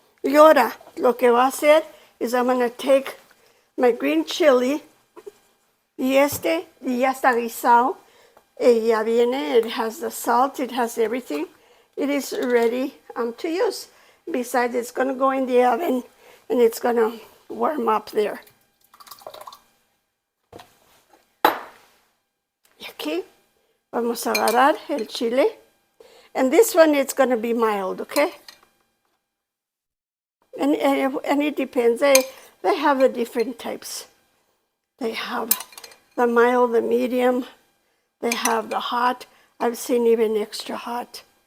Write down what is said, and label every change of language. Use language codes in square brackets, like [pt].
[es] Y ahora, lo que va a hacer [en] is I'm going to take my green chili, [es] y ya está guisado. Ya viene, [en] it has the salt, it has everything. It is ready to use. Besides, it's going to go in the oven, and it's going to warm up there. [es] Y aquí vamos a agarrar el chile. [en] And this one, it's going to be mild, okay? And it depends. They have the different types. They have the mild, the medium. They have the hot. I've seen even extra hot.